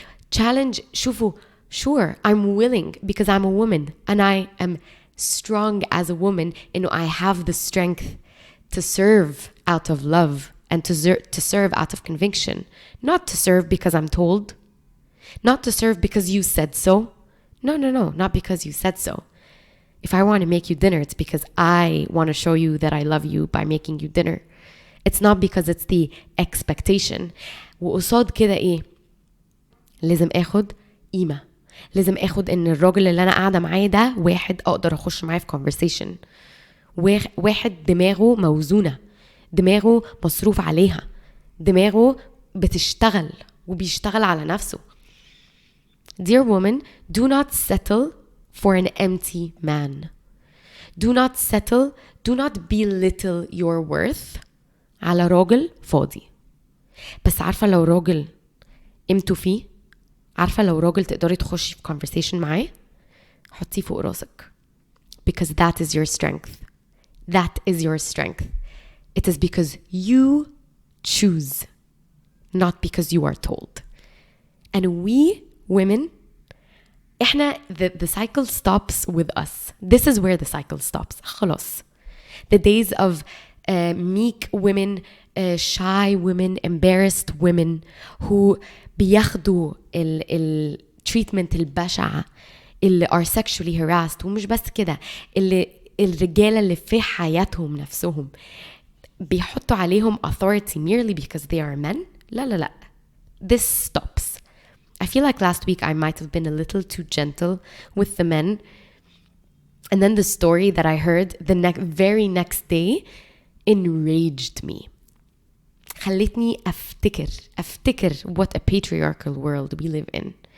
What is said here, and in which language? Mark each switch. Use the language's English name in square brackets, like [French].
[English] Challenge, شوفوا, sure, I'm willing because I'm a woman and I am strong as a woman and I have the strength to serve out of love and to serve out of conviction, not to serve because I'm told, not to serve because you said so. No, not because you said so. If I want to make you dinner, it's because I want to show you that I love you by making you dinner. It's not because it's the expectation. [Arabic] وقصاد كده ايه؟ لازم اخد قيمة. لازم اخد ان الراجل اللي انا قاعدة معاه ده واحد اقدر اخش معاه في conversation. واحد دماغه موزونة. دماغه مصروف عليها. دماغه بتشتغل وبيشتغل على نفسه. [English] Dear woman, do not settle for an empty man. Do not belittle your worth [Arabic] على راجل فاضي. بس عارفة لو راجل قيمته فيه، عارفة لو راجل تقدري تخشي في conversation معاه، حطيه فوق راسك. [English] Because that is your strength. That is your strength. It is because you choose, not because you are told. And we women, the cycle stops with us. This is where the cycle stops. [Arabic] خلاص. [English] The days of meek women, shy women, embarrassed women who [Arabic] بياخدوا [English] treatment [Arabic] البشعة اللي [English] are sexually harassed. [Arabic] ومش بس كده، اللي الرجالة اللي في حياتهم نفسهم بيحطوا عليهم [English] authority merely because they are men. لا. This stops. I feel like last week I might have been a little too gentle with the men. And then the story that I heard the very next day enraged me. [Arabic] خلتني أفتكر [English] what a patriarchal world we live in.